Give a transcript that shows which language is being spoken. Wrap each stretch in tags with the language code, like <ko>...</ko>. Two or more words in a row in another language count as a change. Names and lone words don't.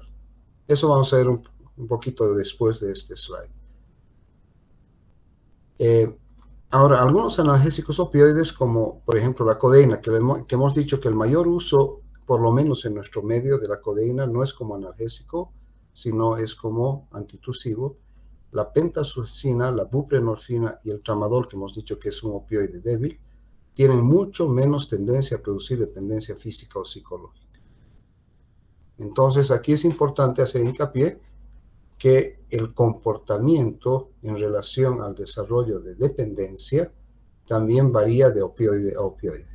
<es>Eso vamos a ver un poquito después de este slide. Ahora, algunos analgésicos opioides, como por ejemplo la codeína, que hemos dicho que el mayor uso, por lo menos en nuestro medio, de la codeína no es como analgésico, sino es como antitusivo. La pentazocina, la buprenorfina y el tramadol, que hemos dicho que es un opioide débil, tienen mucho menos tendencia a producir dependencia física o psicológica. Entonces, aquí es importante hacer hincapié que el comportamiento en relación al desarrollo de dependencia también varía de opioide a opioide.</es>